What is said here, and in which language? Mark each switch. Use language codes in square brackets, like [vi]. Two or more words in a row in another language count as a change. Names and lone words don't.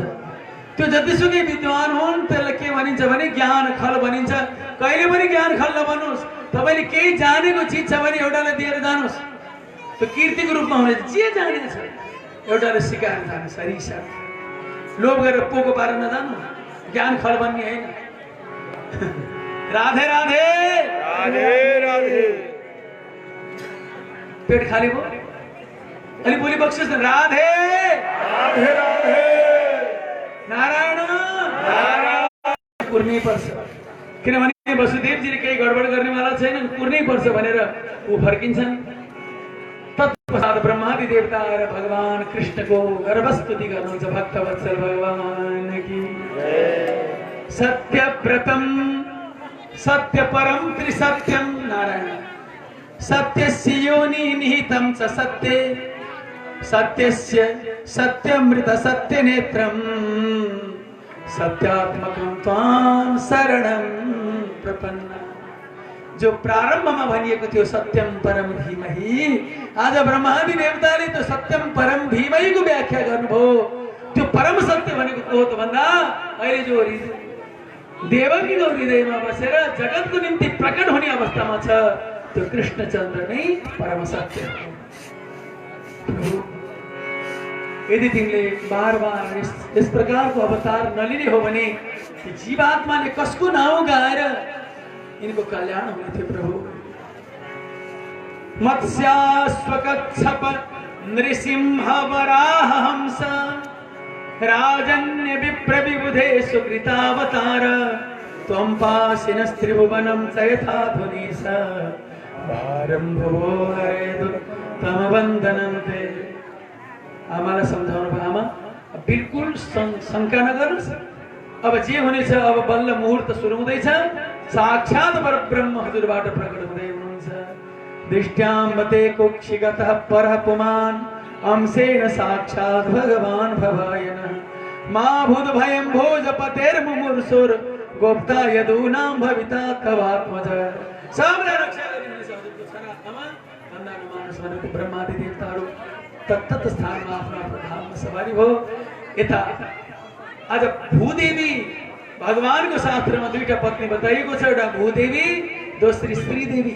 [ne] त्यो जतिसुकै विद्वान हुन् त्यसलाई के भनिन्छ भने ज्ञान खल भनिन्छ। कहिले पनि ज्ञान खल नबन्नुहोस्। तपाईँले केही जानेको चिज छ भने एउटालाई दिएर जानुहोस्, त्यो कीर्तिको रूपमा हुनेछ। जे जानेको छ एउटाले सिकाएर जानुहोस्। हरिसा लोभ गरेर पोको पारेर नजानु, ज्ञान खल बन्ने होइन। राधे राधे राधे राधे। पेट खाली भयो, अलिक बोली बक्सियोस् न। राधे राधे राधे। नारायण कुर्नै पर्छ, किनभने वसुदेवजीले केही गडबड गर्नेवाला छैन, कुर्नै पर्छ भनेर ऊ फर्किन्छन्। तत्पश्चात ब्रह्मादि देवता आएर भगवान कृष्णको गर्भस्तुति गर्नुहुन्छ। [sa] भक्तवत्सल भगवान की सत्यव्रतम सत्यपरम त्रिसत्यम। नारायण सत्यस्य योनि निहितं च सत्ये सत्यस्य सत्यमृत सत्यनेत्रं सत्यात्मकं त्वां शरणं प्रपन्ना। [ne] जो प्रारम्भमा भनिएको थियो [sa] सत्यम परम धीमहि, [ne] आज ब्रह्मादि देवताले त्यो [sa] सत्यम परम धीमहिको [ne] व्याख्या गर्नुभयो। त्यो परम सत्य भनेको को हो त भन्दा अहिले जो देवकीको हृदयमा बसेर जगतको निम्ति प्रकट हुने अवस्थामा छ त्यो कृष्णचन्द्र नै परम सत्य हो। यदि तिमीले बार बार इस प्रकारको अवतार नलिने हो भने जीवात्माले कसको नाउँ गाएर इनको कल्याण हुने थियो प्रभु। [sa] मत्स्यास्वकच्छप नृसिंह वराह हंस राजन्य विप्र विबुधे सुकृतावतार त्वं पाशिनस्त्रिभुवनं च यथा धुनीश आरम्भो हरेदु तम वन्दनं ते। [ne] आमालाई सम्झाउनु भयो, आमा बिल्कुल शङ्का नगर्नुहोस्। अब जे हुनेछ, अब बल्ल मुहुर्त सुरु हुँदैछ। साक्षात् परब्रह्म हजुरबाट प्रकट हुँदै हुनुहुन्छ। [sa] दृष्ट्याम्बते कुक्षिगतः परः पुमान् अंशेन साक्षात् भगवान् भवायनः। मा भूद्भयं भोजपतेर्मुमुर्षुर् गोप्ता यदूनां भविता तवात्मज। [ne] सबलाई रक्षा गरिदिनुहोस् हजुरको छरात्मा भन्दाको मानस भनेको ब्रह्मादि देवताहरू तत्तत स्थानमा आफ्नो आफ्नो धाममा सवारी भयो। यता आज भूदेवी भगवानको शास्त्रमा दुईटा पत्नी बताइएको छ, एउटा भूदेवी दोस्री श्रीदेवी।